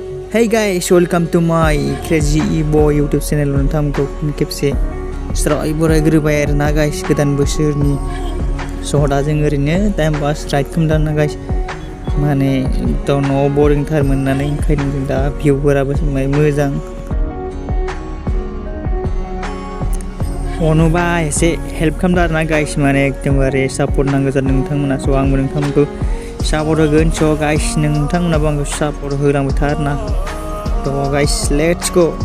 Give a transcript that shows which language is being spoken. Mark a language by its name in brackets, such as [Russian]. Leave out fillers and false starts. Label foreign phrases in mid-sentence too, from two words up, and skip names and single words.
[English] Hey guys, welcome to my Crazy Boy YouTube channel. [Bodo] नोंथांमोनखौ खेबसे स्राय बरायग्रोबाय आरोना गाइस गोदान बोसोरनि स' दा जों ओरैनो [English] time pass ride [Bodo] खालामदों गाइस माने न'आव बरिंथार मोननानै ओंखायनो जों दा भिउफोराबो मोजां अनोबा एसे हेल्प खालामदों आरोना गाइस माने एकदमबारे सापर्ट नांगौ जादों नोंथांमोना स' आंबो नोंथांमोनखौ सापर्ट होगोन स' गाइस नोंथांमोनाबो आंखौ सापर्ट होलांबाय था आरोना थ' गाइस [English] let's go